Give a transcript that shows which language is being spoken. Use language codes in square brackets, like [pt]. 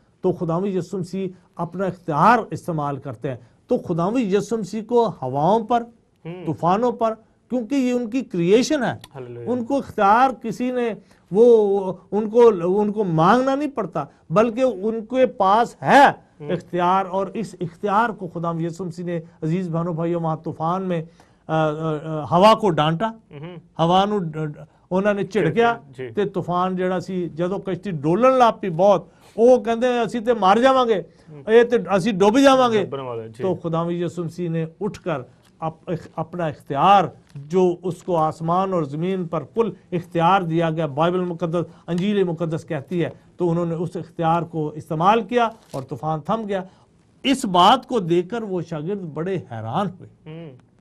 [hi] तो खुदावंद यीशु मसीह अपना इख्तियार इस्तेमाल करते हैं। तो खुदावंद यीशु मसीह को हवाओं पर, तूफानों पर, क्योंकि ये उनकी क्रिएशन है, उनको इख्तियार किसी ने वो उनको मांगना नहीं पड़ता, बल्कि उनके पास है इख्तियार। और इस इख्तियार को खुदावंद यीशु मसीह ने अजीज बहनों भाइयों वहाँ तूफान में हवा को डांटा, [pa] हवा ਨੂੰ ਉਹਨਾਂ ਨੇ ਝਿੜਕਿਆ ਤੇ ਤੂਫਾਨ ਜਿਹੜਾ ਸੀ ਜਦੋਂ ਕਸ਼ਤੀ ਡੋਲਣ ਲੱਗ ਪਈ ਬਹੁਤ, ਉਹ ਕਹਿੰਦੇ ਅਸੀਂ ਤੇ ਮਰ ਜਾਵਾਂਗੇ, ਇਹ ਤੇ ਅਸੀਂ ਡੁੱਬ ਜਾਵਾਂਗੇ। [hi] तो खुदावंद यीशु मसीह ने उठकर अपना इख्तियार जो उसको आसमान और ज़मीन पर कुल इख्तियार दिया गया, बाइबल मुकद्दस अंजील मुकद्दस कहती है, तो उन्होंने उस इख्तियार को इस्तेमाल किया और तूफान थम गया। इस बात को देखकर वो शागिर्द बड़े हैरान हुए।